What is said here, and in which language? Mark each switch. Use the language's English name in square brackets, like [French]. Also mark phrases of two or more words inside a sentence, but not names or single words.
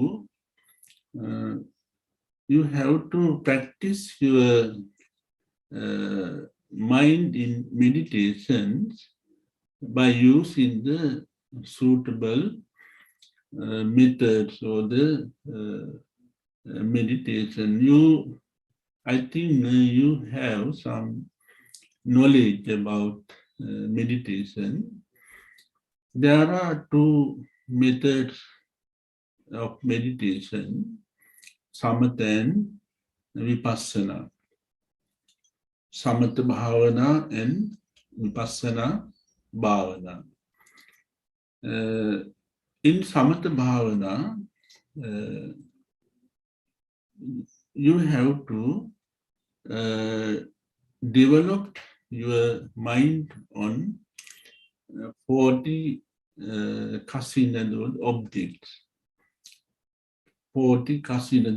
[English] to practice your mind in meditations by using the suitable methods or the meditation. I think you have some knowledge about meditation. There are 2 methods of meditation, Samatha and Vipassana. [Pali] Samatha Bhavana and Vipassana Bhavana. [English] In [Pali] Samatha Bhavana, [English] you have to develop your mind on 40 kasina objects. 40 kasina.